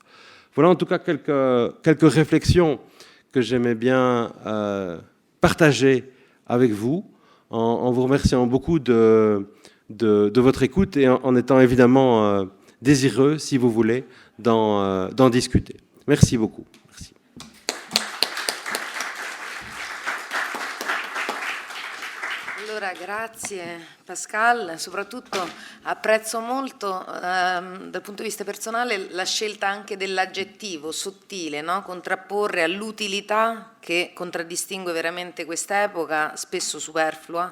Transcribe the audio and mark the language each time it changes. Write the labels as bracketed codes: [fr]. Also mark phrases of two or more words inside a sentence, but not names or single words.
[fr] Voilà en tout cas quelques réflexions que j'aimais bien partager avec vous, en vous remerciant beaucoup de votre écoute et en étant évidemment désireux, si vous voulez, d'en discuter. Merci beaucoup. Merci. [it] Allora, grazie Pascal, soprattutto apprezzo molto dal punto di vista personale la scelta anche dell'aggettivo sottile, no? Contrapporre all'utilità che contraddistingue veramente quest'epoca, spesso superflua.